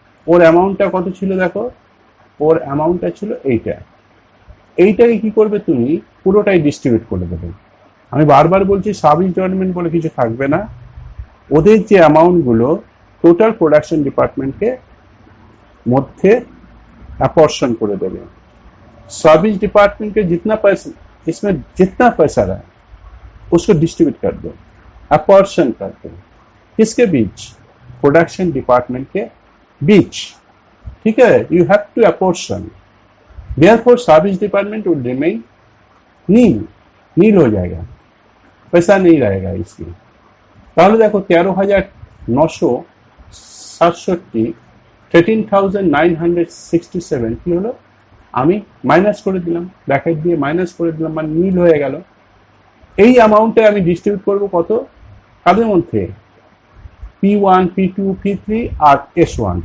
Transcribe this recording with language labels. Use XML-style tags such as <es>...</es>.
<bn>ওর অ্যামাউন্টটা কত ছিল দেখো, ওর অ্যামাউন্টটা ছিল এইটাকে কি করবে তুমি, পুরোটাই ডিস্ট্রিবিউট করে দেবে। আমি বারবার বলছি সার্ভিস ডিপার্টমেন্ট বলে কিছু থাকবে না, ওদের যে অ্যামাউন্টগুলো টোটাল প্রোডাকশন ডিপার্টমেন্টকে মধ্যে অ্যাপর্शन করে</bn> <hi>देंगे। सर्विस डिपार्टमेंट के जितना पैसा, इसमें जितना पैसा रहा उसको डिस्ट्रीब्यूट कर दो, अपर्शन कर दो। किसके बीच? प्रोडक्शन डिपार्टमेंट के बीच। ठीक है,</hi> <en>You have to apportion. Therefore service department will remain nil</en> <hi>हो जाएगा, पैसा नहीं रहेगा इसमें।</hi> <bn>তাহলে দেখো 13,967, 13,967 কি হলো, আমি মাইনাস করে দিলাম, ব্র্যাকেট দিয়ে মাইনাস করে দিলাম, মানে নীল হয়ে গেল। এই অ্যামাউন্টে আমি ডিস্ট্রিবিউট করব কত, কাদের মধ্যে? P1, P2, P3 আর S1।</bn>